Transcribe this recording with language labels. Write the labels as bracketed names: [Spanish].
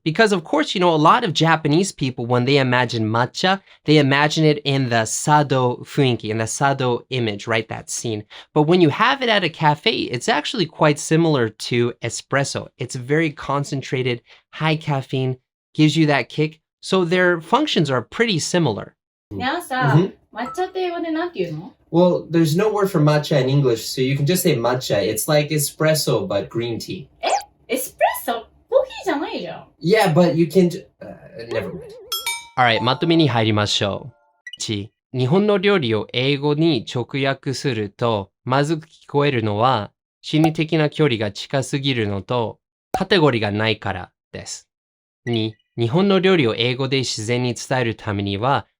[English] Because of course, a lot of Japanese people, when they imagine matcha, they imagine it in the sado funki, in the sado image, right? That scene. But when you have it at a cafe, it's actually quite similar to espresso. It's very concentrated, high caffeine, gives you that kick. So their functions are pretty similar. Now, sir, [Japanese] matcha って英語でなんて言うの? [English] Well, there's no word for matcha in English, so you can just say matcha. It's like espresso, but green tea. [Japanese] エスプレッソコーヒーじゃないじゃん。 [English] Yeah, but you can... never mind. Alright, [Japanese] まとめに入りましょう。1、日本の料理を英語に直訳すると、まずく聞こえるのは、心理的な距離が近すぎるのと、カテゴリーがないからです。2、日本の料理を英語で自然に伝えるためには、